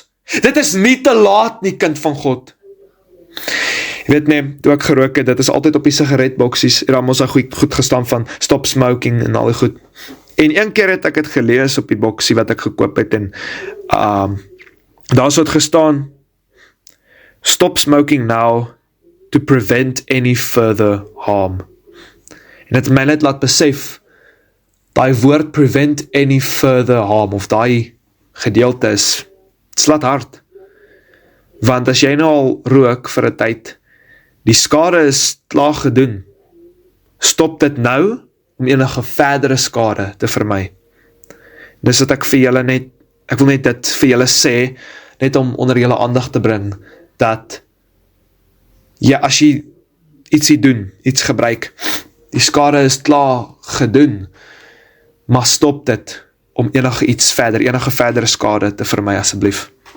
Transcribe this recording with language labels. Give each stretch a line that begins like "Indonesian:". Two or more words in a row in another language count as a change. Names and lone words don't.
Afrikaans: Dit is nie te laat nie, kind van God. Jy weet nie, toe ek gerook het, dit is altyd op die sigaretboksies, en dan moes daar goed gestaan van
English: stop smoking
Afrikaans: en al die goed. En een keer het ek het gelees op die boksie wat ek gekoop het, en Daar so het gestaan,
English: stop smoking now to prevent any further harm.
Afrikaans: En het my net laat besef, daai woord
English: prevent any further harm,
Afrikaans: of daai gedeelte is, het slaat hard. Want as jy nou al rook vir 'n tyd, die skade is klaar gedoen. Stop dit nou, om enige verdere skade te vermy. Dis wat ek vir julle net, ek wil net dit vir julle sê, net om onder julle aandag te bring, dat, ja, as jy ietsie doen, iets gebruik, die skade is klaar gedoen, maar stop dit, om enige verdere skade te vermy asseblief.